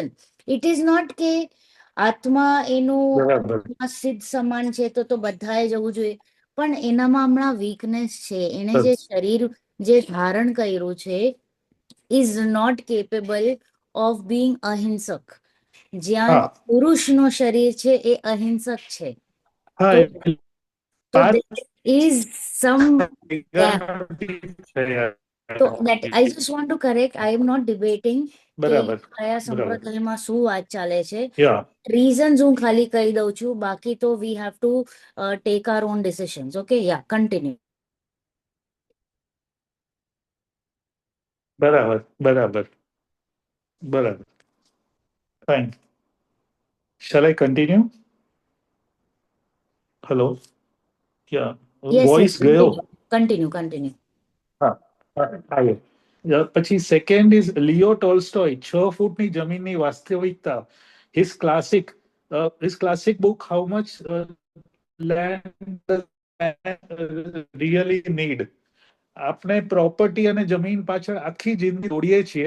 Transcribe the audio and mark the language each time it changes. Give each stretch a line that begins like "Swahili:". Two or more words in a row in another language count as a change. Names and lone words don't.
English: it is not
Gujarati: કે આત્મા એનું સિદ્ધ સમાન છે તો બધાએ જવું જોઈએ, પણ એનામાં હમણાં વીકનેસ છે. એને જે શરીર જે ધારણ કર્યું છે
English: is not capable of being
Gujarati: અહિંસક. જ્યાં પુરુષનું શરીર છે એ અહિંસક છે.
English: તો there is some gap. So that I just want to correct. I am not debating
Gujarati: કે કયા સંપ્રદાયમાં શું વાત ચાલે છે. રીઝન્સ હું ખાલી કહી દઉં છું, બાકી તો
English: we have to take our own decisions. Okay, yeah, continue.
Gujarati: બરાબર fine.
English: Shall I continue? Hello? Yeah. Yes, Voice yes,
Gujarati: ગયો?
English: continue.
Gujarati: પછી સેકન્ડ ઇઝ લિયો ટોલ્સ્ટોય, 6 ફૂટની જમીનની વાસ્તવિકતા.
English: his classic book How Much Land Really Need.
Gujarati: આપણે પ્રોપર્ટી અને જમીન પાછળ આખી જિંદગી દોડીએ છીએ.